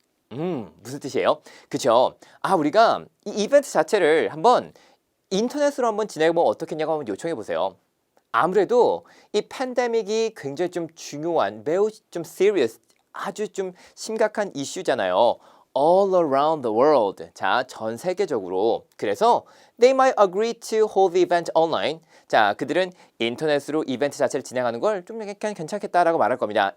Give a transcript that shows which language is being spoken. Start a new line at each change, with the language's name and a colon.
Korean: 무슨 뜻이에요? 그쵸? 우리가 이 이벤트 자체를 한번 인터넷으로 한번 진행해보면 어떻겠냐고 한번 요청해보세요. 아무래도 이 팬데믹이 굉장히 좀 중요한, 매우 좀 serious, 아주 좀 심각한 이슈잖아요.
English: All around the world.
Korean: 자, 전 세계적으로.
English: 그래서 they might agree to hold the event online.
Korean: 자, 그들은 인터넷으로 이벤트 자체를 진행하는 걸 좀 약간 괜찮겠다라고 말할 겁니다.